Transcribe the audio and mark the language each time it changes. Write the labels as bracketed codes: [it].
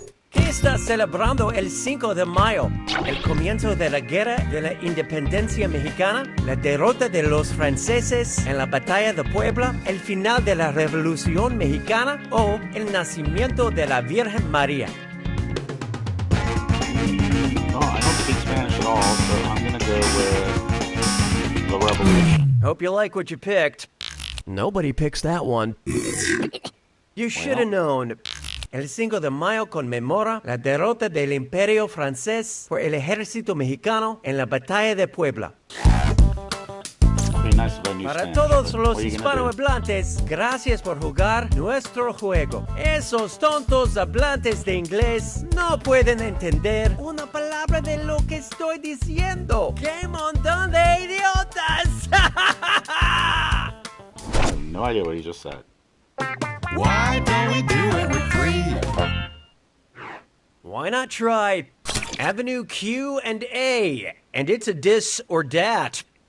[es] ¿Qué está celebrando el 5 de mayo? El comienzo de la Guerra de la Independencia Mexicana, la derrota de los franceses en la Batalla de Puebla, el final de la Revolución Mexicana o el nacimiento de la Virgen María. [en] Oh, I don't speak Spanish at all, so I'm going to go with the Revolution. Hope you like what you picked. Nobody picks that one. You should have known. [es] El 5 de mayo conmemora la derrota del Imperio Francés por el ejército mexicano en la Batalla de Puebla. [en] Nice [es] Para todos los hispanohablantes, gracias por jugar nuestro juego. Esos tontos hablantes de inglés no pueden entender una palabra de lo que estoy diciendo. ¡Qué montón de idiotas! [en] I have no idea what he just said. Why don't we do it with 3? Why not try Avenue Q and A? And it's a dis or dat.